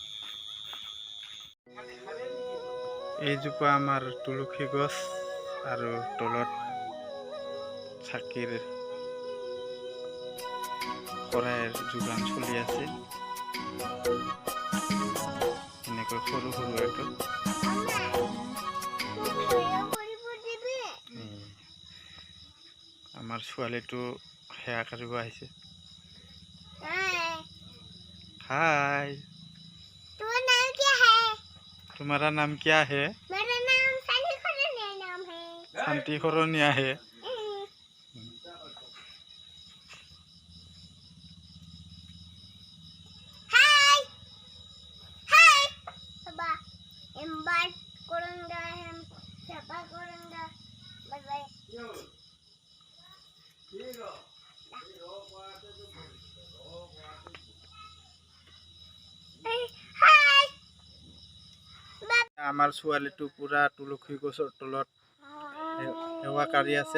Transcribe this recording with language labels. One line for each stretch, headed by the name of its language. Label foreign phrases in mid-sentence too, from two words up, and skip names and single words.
Assamese: এইজোপা আমাৰ তুলসী গছ আৰু তলত চাকিৰ শৰাইৰ যোগান চলি আছে। এনেকৈ সৰু সৰু একদম আমাৰ ছোৱালীটো সেৱা কৰিব আহিছে।
Hindi: हाय, तुम्हारा नाम क्या है? मेरा नाम शांति खरोनिया है। हाय हाय बाबा इनवाइट करूंगा, हम सभा करूंगा। बाय बाय।
Assamese: আমাৰ ছোৱালীটো পুৰা তুলসী গছৰ তলত সেৱা কৰি আছে।